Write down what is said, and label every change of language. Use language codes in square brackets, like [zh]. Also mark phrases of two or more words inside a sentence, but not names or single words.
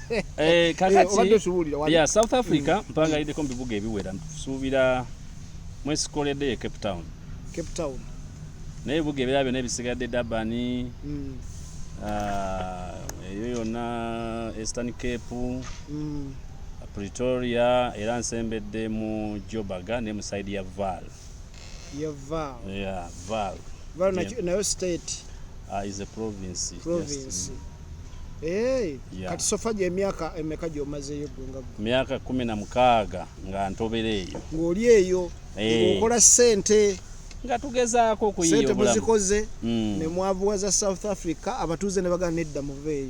[lg] kakati South Africa mpangaliddeko mu bibuga ebiwera ntusuubira mwesikoledde Cape Town Cape Town naye ebibuga ebirala byonna ebisigadde Durban eyo yonna Eastern Cape, Pretoria, era nsembedde mu Joburg ne mu side ya Vaal. Ya Vaal. [en] Yeah, Vaal. [lg] Vaal nayo state. [en] Is a province. Province. Yeah. [lg] Kati sofa je emyaka emeka gyomazeeyo gwenga? Myaka 16 nga ntobera eyo. Ng'oli eyo okola ssente. Nga tugezaako okuyiyo ssente muzikoze ne mwavuwaza South Africa abatuuze ne bagana nedda muveeyo.